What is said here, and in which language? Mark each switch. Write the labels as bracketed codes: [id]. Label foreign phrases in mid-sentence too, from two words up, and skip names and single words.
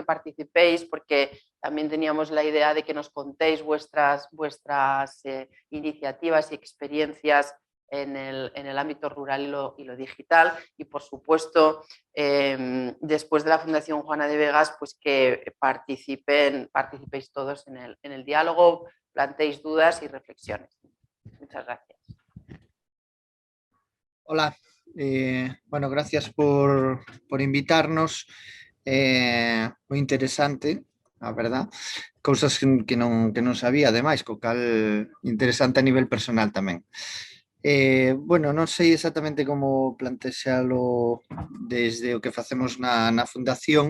[es] participéis porque también teníamos la idea de que nos contéis vuestras iniciativas y experiencias en el ámbito rural y lo digital y por supuesto después de la Fundación Juana de Vegas pues que participéis todos en el diálogo, planteéis dudas y reflexiones. Muchas gracias. Hola. Bueno, gracias por invitarnos. [gl] Moi interesante, a verdad. Cousas que non sabía, ademais, co cal interesante a nivel personal tamén. Bueno, non sei exactamente como plantexalo desde o que facemos na fundación.